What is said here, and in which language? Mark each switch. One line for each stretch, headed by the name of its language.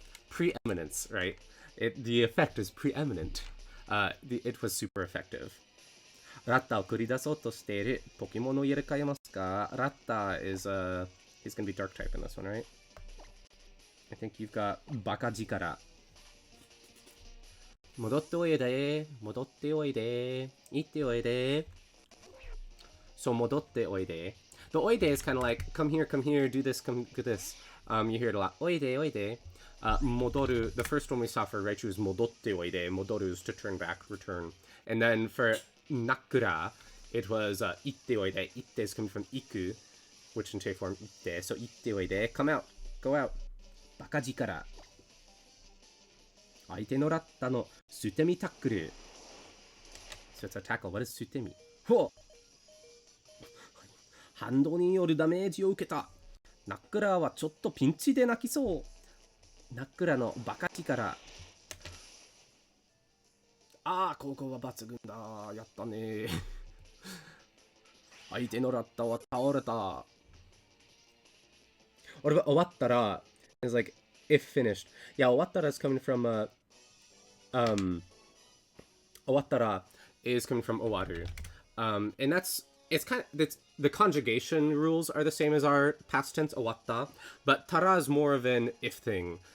English: Preeminence, right? The effect is preeminent. It was super effective.
Japanese: ラッタを繰り出そうとしているポケモンを入れ替えますか？
English: ラッタ is, he's gonna be dark type in this one, right? I think you've got バカ力。
Japanese: 戻っておいで、戻っておいで、行っておいで。 So 戻っておいで。
English: The おいで is kind of like, come here, do this, come do this. You hear it a lot.
Japanese: おいで、おいで。戻る.
English: The first one we saw for Raichu is
Japanese: 戻っておいで.
English: 戻る is to turn back, return. And then for Nakura, it was
Japanese: 行っておいで.
English: 行って is coming from 行く, which in J form 行って. So
Japanese: 行っておいで.
English: Come out. Go out. バカ力。
Japanese: 相手のラッタの捨て身タックル。
English: So it's a tackle. What is 捨て身？ほう。反動によるダメージを受けた。ナックラーはちょっとピンチで泣きそう。ナックラーのバカ力。ああ、ここは抜群だ。やったね。相手のラッタは倒れた. What about 終わったら is like if finished. Yeah, 終わったら is coming from 終わったら is coming from 終わる. And it's kind of, the conjugation rules are the same as our past tense 終わった, but たら is more of an if thing.